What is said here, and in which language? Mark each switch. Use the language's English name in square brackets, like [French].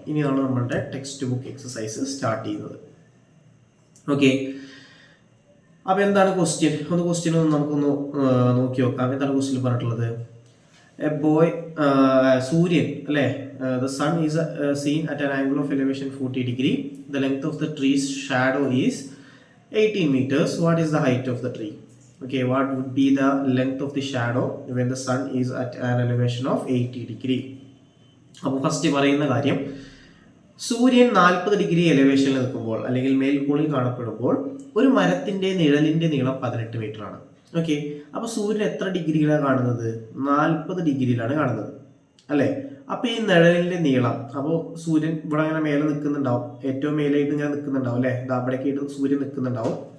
[Malayalam] ഇനിയാണ് നമ്മളുടെ text book exercise start ചെയ്യുന്നത്. ഓക്കെ, അപ്പോൾ എന്താണ് ക്വസ്റ്റ്യൻ? ക്വസ്റ്റ്യൻ നമുക്കൊന്ന് നോക്കി നോക്കാം. എന്താണ് ക്വസ്റ്റ്യൻ പറഞ്ഞിട്ടുള്ളത്? [English] a boy [Malayalam] സൂര്യൻ അല്ലേ, [English] The sun is seen at an angle of elevation 40 degree, the length of the tree's shadow is 18 meters. What is the height of the tree? Okay, what would be the length of the shadow when the sun is at an elevation of 80 degree? [Malayalam] അപ്പോൾ first പറയുന്ന കാര്യം, സൂര്യൻ 40 degree എലിവേഷനിൽ നിൽക്കുമ്പോൾ അല്ലെങ്കിൽ മേൽക്കോണിൽ കാണപ്പെടുമ്പോൾ ഒരു മരത്തിന്റെ നിഴലിന്റെ നീളം 18 metre ആണ്. ഓക്കെ, അപ്പോൾ സൂര്യൻ എത്ര ഡിഗ്രിയിലാണ് കാണുന്നത്? 40 ഡിഗ്രിയിലാണ് കാണുന്നത് അല്ലേ. അപ്പോൾ ഈ നിഴലിന്റെ നീളം, അപ്പോൾ സൂര്യൻ ഇവിടെ അങ്ങനെ മേലെ നിൽക്കുന്നുണ്ടാവും, ഏറ്റവും മേലായിട്ട് ഇങ്ങനെ നിൽക്കുന്നുണ്ടാവും അല്ലേ, അവിടേക്കായിട്ട് സൂര്യൻ നിൽക്കുന്നുണ്ടാവും.